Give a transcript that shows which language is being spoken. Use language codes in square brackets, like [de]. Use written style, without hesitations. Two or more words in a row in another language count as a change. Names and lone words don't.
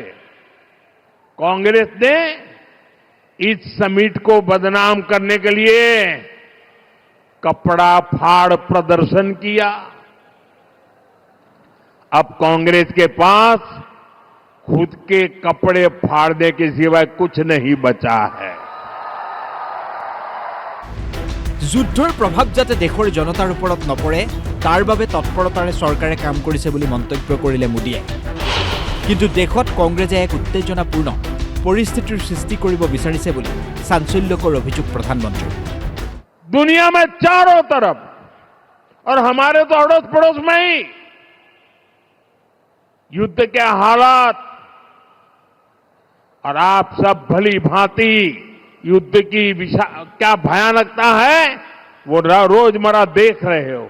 [hi] कांग्रेस ने इस समिट को बदनाम करने के लिए कपड़ा फाड़ प्रदर्शन किया। अब कांग्रेस के पास खुद के कपड़े फाड़ने के सिवाय कुछ नहीं बचा है। [as] যুদ্ধৰ প্ৰভাৱ যাতে দেশৰ জনতাৰ ওপৰত নপৰে তাৰ বাবে তৎপৰতাৰে চৰকাৰে কাম কৰিছে বুলি মন্তব্য কৰিলে মোদীয়ে। কিন্তু দেশত কংগ্ৰেছে এক উত্তেজনাপূৰ্ণ পৰিস্থিতিৰ সৃষ্টি কৰিব বিচাৰিছে বুলি চাঞ্চল্যকৰ অভিযোগ প্ৰধানমন্ত্ৰীৰ। [hi] दुनिया में चारों तरफ और हमारे तो अड़ोस पड़ोस में ही युद्ध के हालात, और आप सब भली भांति युद्ध की क्या भयानकता है वो रोजमर्रा देख रहे हो।